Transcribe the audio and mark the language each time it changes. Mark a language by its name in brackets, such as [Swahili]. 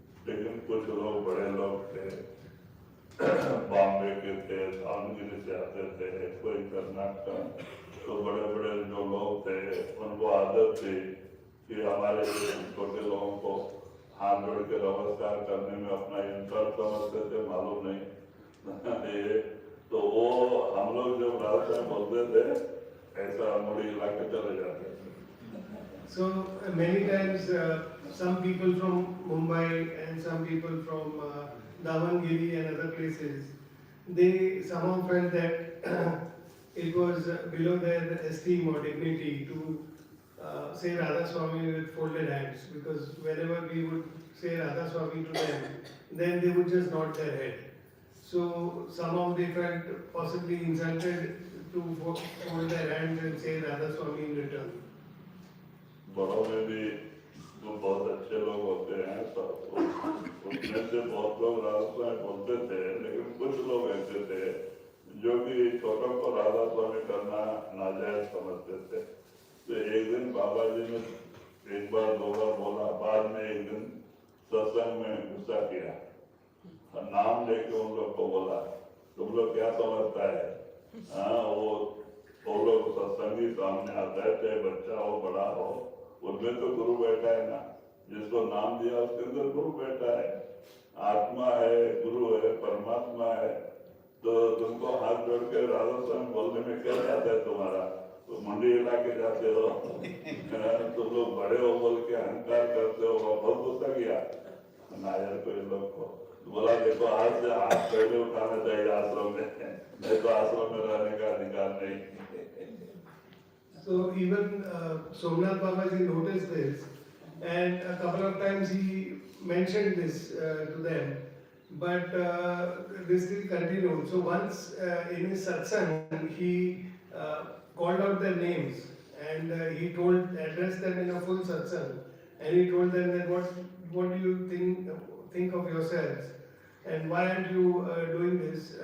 [Hindi] लेकिन कुछ लोग बड़े लोग थे, बॉम्बे के थे, दावणगिरी से आते थे, कोई कर्नाटक, तो बड़े बड़े जो लोग थे उनको आदत थी कि हमारे छोटे लोगों को हाथ जोड़ के नमस्कार करने में अपना इंसल्ट समझते थे, मालूम नहीं ये तो वो हम लोग जब रास्ते में बोलते थे ऐसा मुड़ी हिला के चले जाते थे. [English] So many times some people from Mumbai and some people from Davangiri and other places, they somehow felt that it was below their esteem or dignity to say Radha Swami with folded hands, because whenever we would say Radha Swami to them, then they would just nod their head. So somehow they felt possibly insulted to fold their hands and say Radha Swami in return. [Hindi] बड़ों में भी तो बहुत अच्छे लोग होते हैं, सब उनमें से बहुत लोग राधा स्वामी बोलते थे, लेकिन कुछ लोग ऐसे थे जो कि छोटों को राधा स्वामी करना नाजायज समझते थे. तो एक दिन बाबा जी ने एक बार दो बार बोला, बाद में एक दिन सत्संग में गुस्सा किया, नाम लेके उन लोग को बोला, तुम लोग क्या समझता है, हाँ वो लोग सत्संगी सामने आता है, चाहे बच्चा हो बड़ा हो, उनमें तो गुरु बैठा है ना, जिसको नाम दिया उसके अंदर गुरु बैठा है, आत्मा है, गुरु है, परमात्मा है. तो तुमको हाथ जोड़ के राधा स्वामी बोलने में क्या जाता है तुम्हारा, तो मुंडी हिला के जाते हो, तुम लोग बड़े हो बोल के अहंकार करते हो. बहुत गुस्सा किया नायर को इन लोग को, बोला देखो आज से हाथ पहले उठाना चाहिए आश्रम में, नहीं तो आश्रम में रहने का अधिकार नहीं. [English] So even Somnath Babaji noticed this, and a couple of times he mentioned this to them, but this still continued. So once in his satsang, he called out their names and he addressed them in a full satsang, and he told them that what do you think of yourselves, and why aren't you doing this?